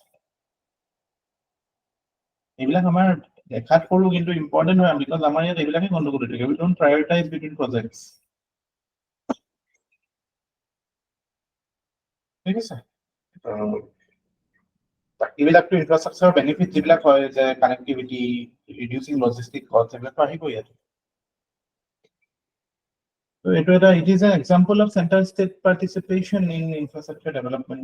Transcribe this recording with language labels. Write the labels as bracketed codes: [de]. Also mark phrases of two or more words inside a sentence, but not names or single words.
[as] এইবিলাক আমাৰ দেখাত কৰো কিন্তু ইম্পৰ্টেন্ট হয় বিকজ আমাৰ ইয়াত এইবিলাকে গণ্ডগোল হৈ থাকে [en] we don't prioritize between projects [as] ঠিক আছে এইবিলাকটো [en] infrastructure benefit [as] যিবিলাক হয় যে [en] connectivity reducing logistic cost [as] এইবিলাক আহিব ইয়াত [en] So it is an example of central state participation in infrastructure development.